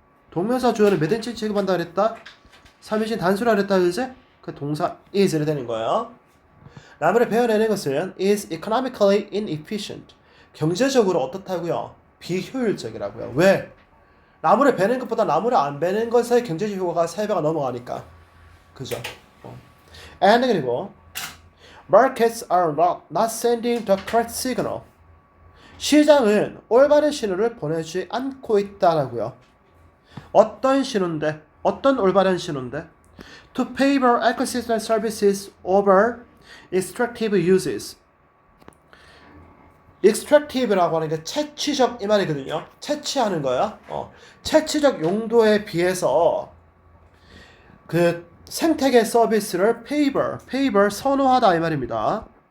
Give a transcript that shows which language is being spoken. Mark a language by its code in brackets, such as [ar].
[ko] 동명사 주어는 몇 인칭 취급한다 그랬다? 3인칭 단수라 그랬다 그제? 그 동사 is를 되는 거예요. 나무를 베어내는 것은 [en] is economically inefficient [ko] 경제적으로 어떻다고요? 비효율적이라고요. 왜? 나무를 베는 것보다 나무를 안 베는 것의 경제적 효과가 3배가 넘어가니까. 그죠? [en] and 그리고 markets are not sending the correct signal. [ko] 시장은 올바른 신호를 보내지 않고 있다라고요. 어떤 신호인데? 어떤 올바른 신호인데? [en] To favor ecosystem services over extractive uses. [ko] extractive라고 하는 게 채취적 이 말이거든요. 채취하는 거야. 채취적 용도에 비해서 그 생태계 서비스를 favor 선호하다 이 말입니다.